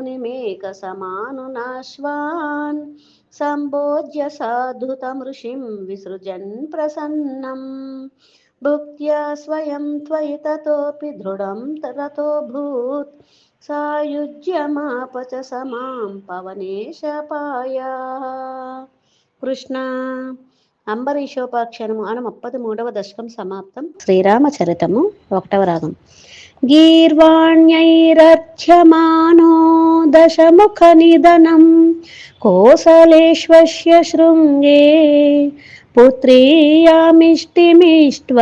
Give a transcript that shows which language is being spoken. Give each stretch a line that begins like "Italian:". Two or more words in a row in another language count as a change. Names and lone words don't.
Sanskrit: मुनिमेकसमानुनाश्वान् सम्भोज्य साधुतं ऋषिं विसृजन् प्रसन्नम् भुक्त्या स्वयं त्वयि ततोऽपि दृढं रतोऽभूत् सायुज्यमाप च समां పవనేశపాయాః కృష్ణ
Telugu: అంబరీషోపాఖ్యానము అను 33వ దశకం సమాప్తం. శ్రీరామచరితము 1వ రాగం.
Sanskrit: గీర్వాణ్యైరర్చ్యమానో దశముఖ నిధనం కోసలేశ్వస్య శృంగే పుత్రీయామిష్టిమిష్ట్వా